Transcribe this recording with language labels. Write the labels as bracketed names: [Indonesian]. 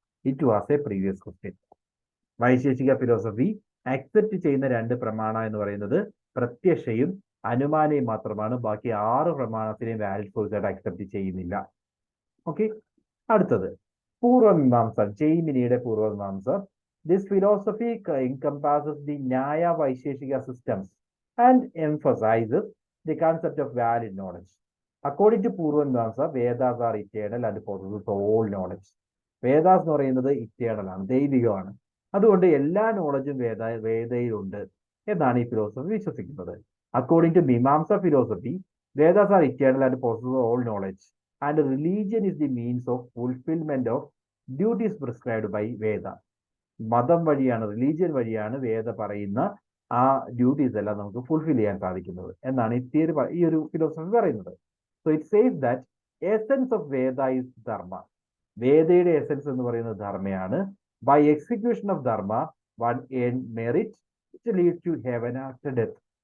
[English] It was a previous question. [Malayalam] Vaisheshika philosophy accept ചെയ്യുന്ന രണ്ട് പ്രമാണ എന്ന് പറയുന്നത് പ്രത്യക്ഷയും അനുമാനയും മാത്രമാണ്. ബാക്കി 6 പ്രമാണത്തിനെയും വാലിഡ് സോഴ്സ് ആയിട്ട് അക്സെപ്റ്റ് ചെയ്യുന്നില്ല. ഓക്കെ, അടുത്തത് പൂർവമീമാംസ, ജൈമിനിയുടെ പൂർവമീമാംസ. [English] This philosophy encompasses the Nyaya Vaisheshika systems and emphasizes the concept of valid knowledge. According to പൂർവമീമാംസ, Vedas R eternal and possesses all knowledge. [Malayalam] Vedas എന്ന് പറയുന്നത് ഇറ്റേണൽ ആണ്, ദൈവികമാണ്. അതുകൊണ്ട് എല്ലാ നോളജും വേദയിലുണ്ട് എന്നാണ് ഈ ഫിലോസഫി വിശ്വസിക്കുന്നത്. [English] According to Mimamsa philosophy, Vedas are eternal and possesses all knowledge. And religion is the means of fulfillment of duties prescribed by Veda. [Malayalam] മതം വഴിയാണ്, റിലീജിയൻ വഴിയാണ് വേദ പറയുന്ന ആ ഡ്യൂട്ടീസ് എല്ലാം നമുക്ക് ഫുൾഫിൽ ചെയ്യാൻ സാധിക്കുന്നത് എന്നാണ് ഈ ഒരു ഫിലോസഫി പറയുന്നത്. [English] So it says that essence of Veda is dharma. [Malayalam] വേദയുടെ എസെൻസ് എന്ന് പറയുന്നത് ധർമ്മയാണ്. [English] By execution of dharma one earn merit which leads to heaven after death.